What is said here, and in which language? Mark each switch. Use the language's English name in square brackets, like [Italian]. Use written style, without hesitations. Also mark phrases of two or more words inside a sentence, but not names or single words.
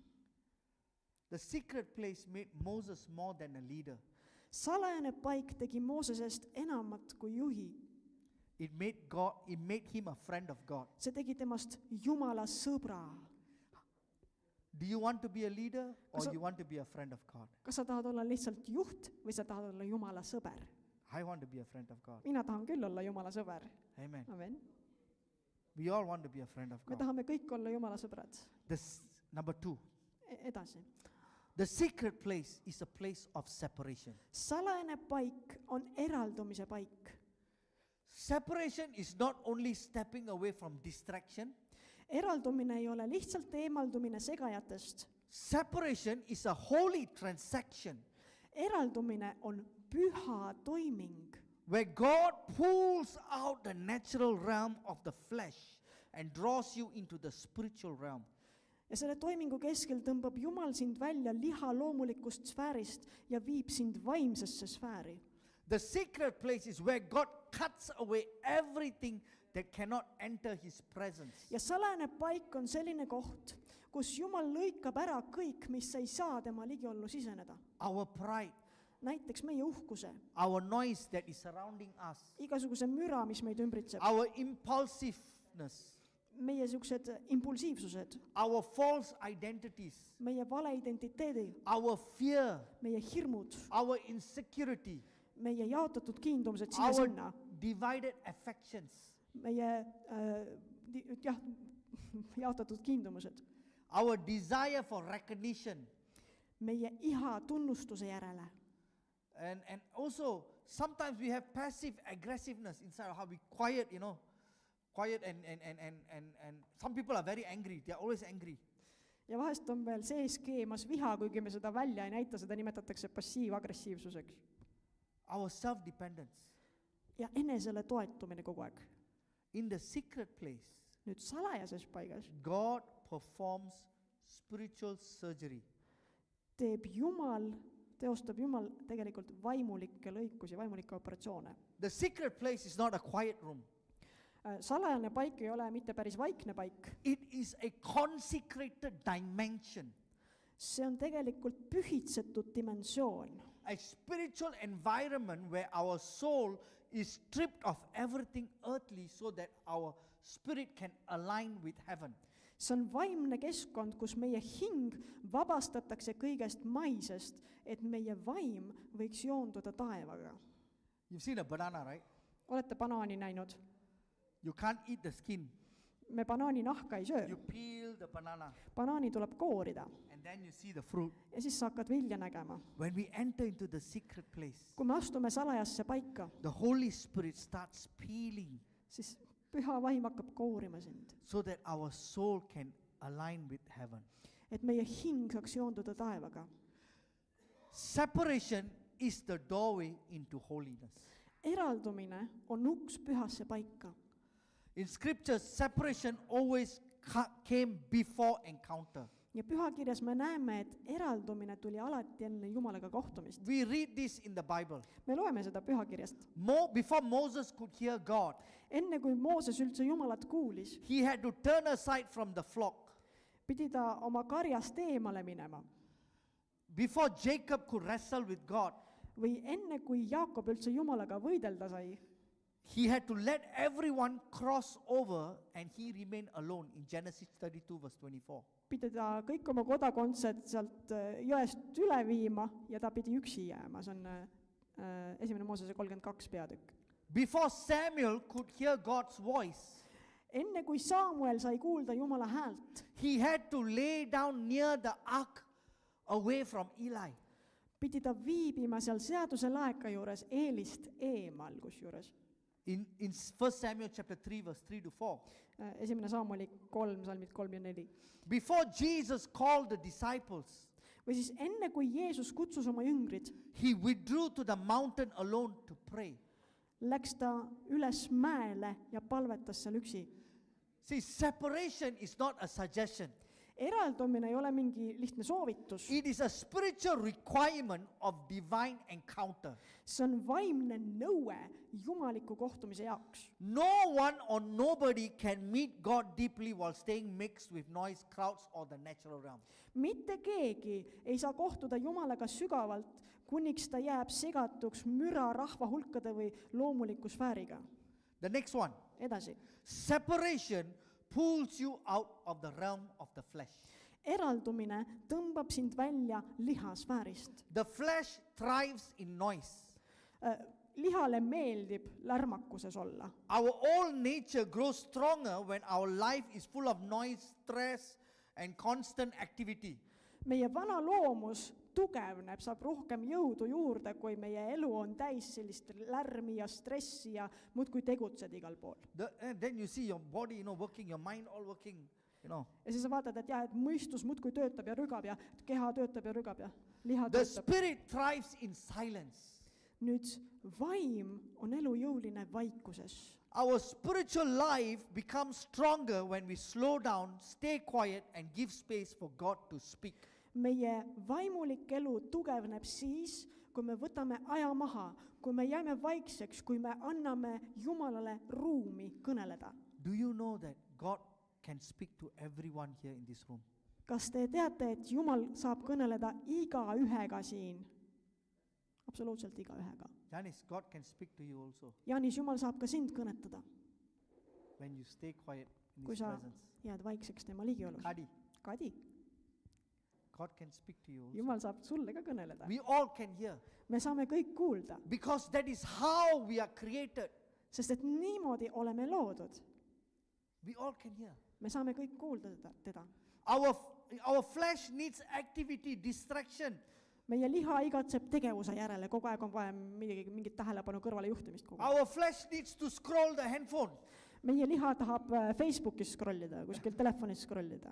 [English] The secret place made Moses more than a leader. [Estonian] Salajane paik tegi Moosesest enamat kui juhi. [English] It made him a friend of God. [Estonian] See tegi temast Jumala sõbra. [English] Do you want to be a leader or [Estonian] Kas sa- [English] you want to be a friend of God? [Estonian] Kas sa tahad olla lihtsalt juht või sa tahad olla Jumala sõber? [English] I want to be a friend of God. [Estonian] Mina tahan küll olla Jumala sõber. [English] Amen. [Estonian] Amen. [English] We all want to be a friend of [Estonian] Me [English] God. [Estonian] tahame kõik olla Jumala sõbrad. [English] Number 2. [Estonian] Edasi. [English] The secret place is a place of separation. [Estonian] Salajane paik on eraldumise paik. [English] Separation is not only stepping away from distraction. [Estonian] Eraldumine ei ole lihtsalt eemaldumine segajatest. [English] Separation is a holy transaction [Estonian] Eraldumine on püha toiming, [English] where God pulls out the natural realm of the flesh and draws you into the spiritual realm. [Estonian] ja selle toimingu keskel tõmbab Jumal sind välja liha loomulikust sfäärist ja viib sind vaimsesse sfääri. [English] The secret place is where God cuts away everything that cannot enter his presence. [Estonian] Ja salajane paik on selline koht, kus Jumal lõikab ära kõik, mis ei saa tema ligiollu siseneda. [English] Our pride, [Estonian] Näiteks meie uhkuse, [English] our noise that is surrounding us, [Estonian] igasuguse müra, mis meid ümbritseb, [English] our impulsiveness, [Estonian] meie siuksed impulsiivsused, [English] our false identities, [Estonian] meie valeidentiteedi, [English] our fear, [Estonian] meie hirmud, [English] our insecurity, [Estonian] meie jaotatud kiindumused [English] our [Estonian] siia-sinna, [English] divided affections, [Estonian] meie jaotatud kiindumused, [English] our desire for recognition, [Estonian] meie iha tunnustuse järele. [English] and also sometimes we have passive aggressiveness inside of how we quiet, quiet and some people are very angry, they are always angry. [Estonian] Ja vahest on veel sees keemas viha, kuigi me seda välja ei näita, seda nimetatakse passiivagressiivsuseks. [English] Our self-dependence. [Estonian] Ja enesele toetumine kogu aeg. [English] In the secret place, [Estonian] Nüüd salajases paigas [English] God performs spiritual surgery. [Estonian] teostab Jumal tegelikult vaimulikke lõikusi, vaimulikke operatsioone. [English] The secret place is not a quiet room. [Estonian] Salajane paik ei ole mitte päris vaikne paik. [English] It is a consecrated dimension, [Estonian] See on tegelikult pühitsetud dimensioon. [English] a spiritual environment where our soul is stripped of everything earthly so that our spirit can align with heaven. [Estonian] See on vaimne keskkond, kus meie hing vabastatakse kõigest maisest, et meie vaim võiks joonduda taevaga. [English] You've seen a banana, right? [Estonian] Olete banaani näinud? [English] You can't eat the skin. [Estonian] Me banaani nahka ei söö. [English] You peel the banana [Estonian] Banaani tuleb koorida [English] and then you see the fruit. [Estonian] ja siis sa hakkad vilja nägema. [English] When we enter into the secret place, [Estonian] Kui me astume salajasse paika, [English] the Holy Spirit starts peeling [Estonian] siis püha vaim hakkab koorima sind, [English] so that our soul can align with heaven. [Estonian] et meie hing saaks joonduda taevaga. [English] Separation is the doorway into holiness. [Estonian] Eraldumine on uks pühasse paika. [English] In scriptures, separation always came before encounter. [Estonian] Ja pühakirjas me näeme, et eraldumine tuli alati enne Jumalaga kohtumist. [English] We read this in the Bible. [Estonian] Me loeme seda pühakirjast. [English] Before Moses could hear God, [Estonian] Enne kui Mooses üldse Jumalat kuulis, [English] he had to turn aside from the flock. [Estonian] pidi ta oma karjast eemale minema. [English] Before Jacob could wrestle with God, [Estonian] Või enne kui Jaakob üldse Jumalaga võidelda sai, [English] he had to let everyone cross over and he remained alone in Genesis 32 verse 24. [Estonian] pidi ta kõik oma kodakondsed sealt jõest üle viima ja ta pidi üksi jääma. See on 1. Moosese 32 peatükk. [English] Before Samuel could hear God's voice, [Estonian] Enne kui Samuel sai kuulda Jumala häält, [English] he had to lay down near the ark away from Eli. [Estonian] pidi ta viibima seal seaduse laeka juures Eelist eemal kusjuures. [English] In 1 Samuel chapter 3 verse 3 to 4. [Estonian] 1. Samueli 3, salmid 3 ja 4. [English] Before Jesus called the disciples, [Estonian] Või siis enne kui Jeesus kutsus oma jüngrid, [English] he withdrew to the mountain alone to pray. [Estonian] läks ta üles mäele ja palvetas seal üksi. [English] See, separation is not a suggestion. [Estonian] Eraldumine ei ole mingi lihtne soovitus. [English] It is a spiritual requirement of divine encounter. [Estonian] See on vaimne nõue jumaliku kohtumise jaoks. [English] No one or nobody can meet God deeply while staying mixed with noise, crowds, or the natural realm. [Estonian] Mitte keegi ei saa kohtuda Jumalaga sügavalt, kuniks ta jääb segatuks müra rahvahulkade või loomuliku sfääriga. [English] The next one. [Estonian] Edasi. [English] Separation pulls you out of the realm of the flesh. [Estonian] Eraldumine tõmbab sind välja lihasfäärist. [English] The flesh thrives in noise. [Estonian] Lihale meeldib lärmakuses olla. [English] Our old nature grows stronger when our life is full of noise, stress, and constant activity. [Estonian] Meie vana loomus tugevneb, saab rohkem jõudu juurde, kui meie elu on täis sellist lärmi ja stressi ja muudkui tegutsed igal pool. [English] Then you see your body, working, your mind all working, [Estonian] Ja siis sa vaatad, et et mõistus muudkui töötab ja rügab ja keha töötab ja rügab ja liha [English] The [Estonian] töötab. [English] spirit thrives in silence. [Estonian] Nüüd vaim on elujõuline vaikuses. [English] Our spiritual life becomes stronger when we slow down, stay quiet, and give space for God to speak. [Estonian] Meie vaimulik elu tugevneb siis, kui me võtame aja maha, kui me jääme vaikseks, kui me anname Jumalale ruumi kõneleda. [English] Do you know that God can speak to everyone here in this room? [Estonian] Kas te teate, et Jumal saab kõneleda igaühega siin? Absoluutselt igaühega. [English] Janice, God can speak to you also [Estonian] Jaanis, Jumal saab ka sind kõnetada, [English] when you stay quiet in [Estonian] kui [English] His [Estonian] sa [English] presence. [Estonian] jääd vaikseks tema ligiolus. [English] Kadi, [Estonian] Kadi, [English] God can speak to you also. [Estonian] Jumal saab sulle ka kõneleda. [English] We all can hear [Estonian] Me saame kõik kuulda, [English] because that is how we are created. [Estonian] sest et niimoodi oleme loodud. [English] We all can hear. [Estonian] Me saame kõik kuulda teda. [English] Our flesh needs activity, distraction. [Estonian] Meie liha igatseb tegevuse järele, kogu aeg on vaja mingit tähelepanu kõrvale juhtimist kogu aeg. [English] Our flesh needs to scroll the handphone. [Estonian] Meie liha tahab Facebookis scrollida, kuskil telefonis scrollida.